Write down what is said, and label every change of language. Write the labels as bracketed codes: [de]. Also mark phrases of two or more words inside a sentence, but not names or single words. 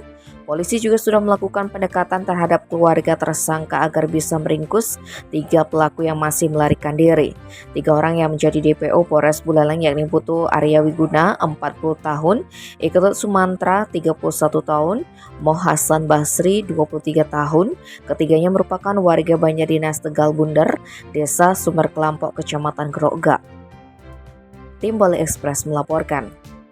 [id] Polisi juga sudah melakukan pendekatan terhadap keluarga tersangka agar bisa meringkus 3 pelaku yang masih melarikan diri. 3 orang yang menjadi DPO Polres Buleleng yakni Putu Arya Wiguna 40 tahun, Iketut Sumantra 31 tahun, Moh Hasan Basri 23 tahun. Ketiganya merupakan warga Banjardinas Tegal Bunder, Desa Sumber Kelampok, Kecamatan Grogak. Tim Bali Express melaporkan.